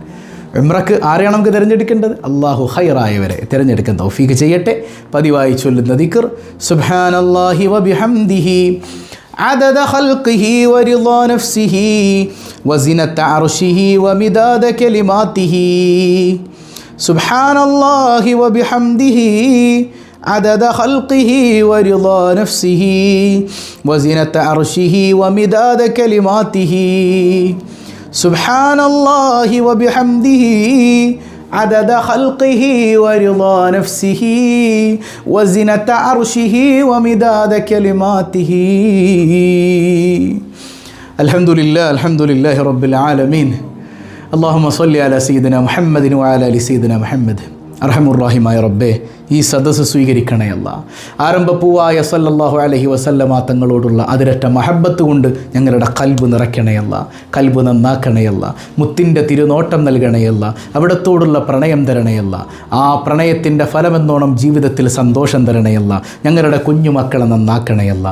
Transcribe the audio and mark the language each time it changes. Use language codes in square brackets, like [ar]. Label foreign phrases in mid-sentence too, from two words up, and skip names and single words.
[ml] ഉംറക്ക് ആരെയാണ് നമുക്ക് തിരഞ്ഞെടുക്കേണ്ടത്? അള്ളാഹു ഖൈറായവരെ തിരഞ്ഞെടുക്കാൻ തൗഫീക്ക് ചെയ്യട്ടെ. പതിവായി ചൊല്ലുന്ന ദിക്ർ [ar] سبحان الله وبحمده عدد خلقه ورضا نفسه وزنة عرشه ومداد كلماته. سبحان الله وبحمده عدد خلقه ورضا نفسه وزنة عرشه ومداد كلماته. سبحان الله وبحمده عدد خلقه ورضا نفسه وزنة عرشه ومداد كلماته. الحمد لله رب العالمين اللهم صل على سيدنا محمد وعلى آل سيدنا محمد. [ml] അർഹമുർറഹീമായ റബ്ബേ, ഈ സദസ്സ് സ്വീകരിക്കണേ അല്ലാ. ആരംഭപ്പൂവായ [ar] صلى الله عليه وسلم [ml] തങ്ങളോടുള്ള അതിരറ്റ മഹബത്ത് കൊണ്ട് ഞങ്ങളുടെ കൽബ് നിറയ്ക്കണേ അല്ലാ, കൽബ് നന്നാക്കണേ അല്ലാ, മുത്തിൻ്റെ തിരുനോട്ടം നൽകണേ അല്ലാ, അവിടത്തോടുള്ള പ്രണയം തരണേ അല്ലാ, ആ പ്രണയത്തിൻ്റെ ഫലമെന്നോണം ജീവിതത്തിൽ സന്തോഷം തരണേ അല്ലാ, ഞങ്ങളുടെ കുഞ്ഞുമക്കളെ നന്നാക്കണേ അല്ലാ.